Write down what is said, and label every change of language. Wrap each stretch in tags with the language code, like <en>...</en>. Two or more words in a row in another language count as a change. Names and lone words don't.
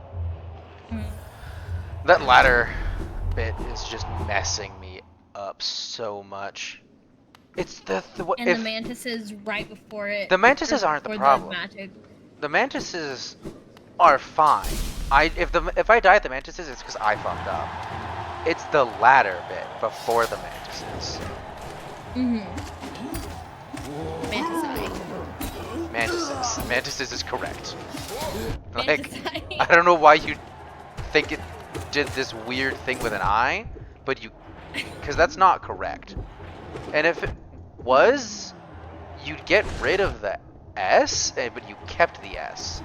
<en>That ladder bit is just messing me up so much. It's the And the mantises right before it. The mantises aren't the before problem. magic. The mantises are fine. If I die at the mantises, it's because I fucked up. It's the ladder bit before the mantises. Manticide. Mantises is correct. Like, Manticide. I don't know why you think it did this weird thing with an I, but because that's not correct. And if it was, you'd get rid of the S, but you kept the S.</en>